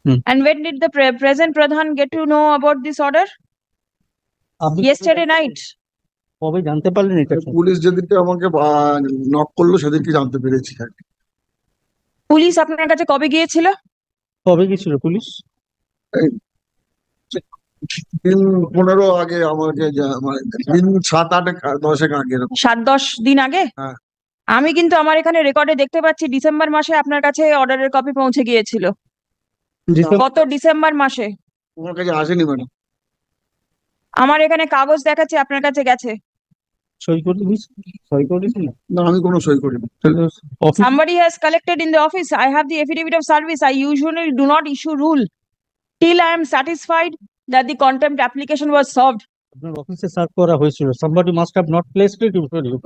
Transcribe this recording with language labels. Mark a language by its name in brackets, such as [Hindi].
[English] And when did the present Pradhan get to know about this order? [Bangla] আপনি [English] Yesterday night. [Bangla] কবে জানতে পারলেন এটা? পুলিশ যেদিনকে আমাকে নক করলো সেদিনকে জানতে পেরেছি আর কি। পুলিশ আপনার কাছে কবে গিয়েছিল? কবে গেছিল পুলিশ? দিন 15 আগে আমাকে মানে দিন 7-8-10 আগে এরকম। 7-10 দিন আগে? হ্যাঁ। আমি কিন্তু আমার এখানে রেকর্ডে দেখতে পাচ্ছি ডিসেম্বর মাসে আপনার কাছে অর্ডারের কপি পৌঁছে গিয়েছিল। গত ডিসেম্বর মাসে। তোমার কাছে আসেনি ম্যাডাম। আমার এখানে কাগজ দেখাচ্ছে আপনার কাছে গেছে। সই করে দিস, সই করে দিস না। না, আমি কোনো সই করিনি। Office [English] Somebody has collected in the office. I have the affidavit of service. I usually do not issue rule till I am satisfied that the contempt application was solved. [Bangla] আপনার অফিসে সার্ভ করা হয়েছিল। [English] somebody must have not placed it before you.